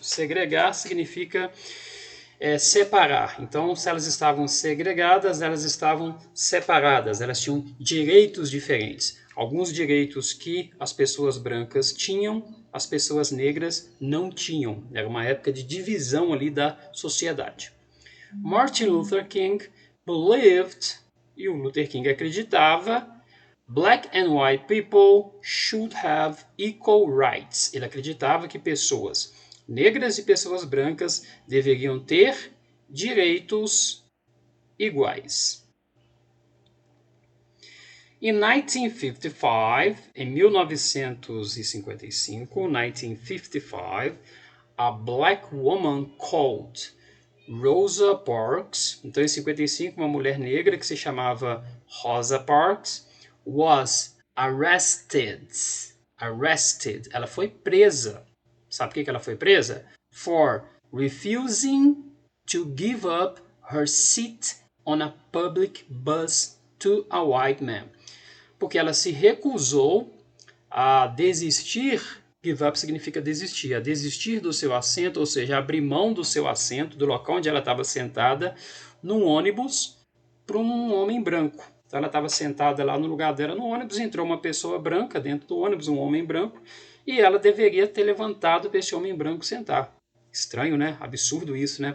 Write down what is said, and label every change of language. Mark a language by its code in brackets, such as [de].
[pt] Segregar significa separar. Então, se elas estavam segregadas, elas estavam separadas, elas tinham direitos diferentes. Alguns direitos que as pessoas brancas tinham, as pessoas negras não tinham. Era uma época de divisão ali da sociedade. [en] Martin Luther King believed, [pt] e o Luther King acreditava, [en] black and white people should have equal rights. [pt] Ele acreditava que pessoas negras e pessoas brancas deveriam ter direitos iguais. Em 1955, [en] a black woman called Rosa Parks, [pt] então em 55 uma mulher negra que se chamava Rosa Parks [en] was arrested. [pt] Ela foi presa. Sabe por que ela foi presa? [en] For refusing to give up her seat on a public bus to a white man. [pt] Porque ela se recusou a desistir. Give up significa desistir. A desistir do seu assento, ou seja, abrir mão do seu assento, do local onde ela estava sentada, num ônibus, para um homem branco. Então ela estava sentada lá no lugar dela no ônibus, entrou uma pessoa branca dentro do ônibus, um homem branco, e ela deveria ter levantado para esse homem branco sentar. Estranho, né? Absurdo isso, né?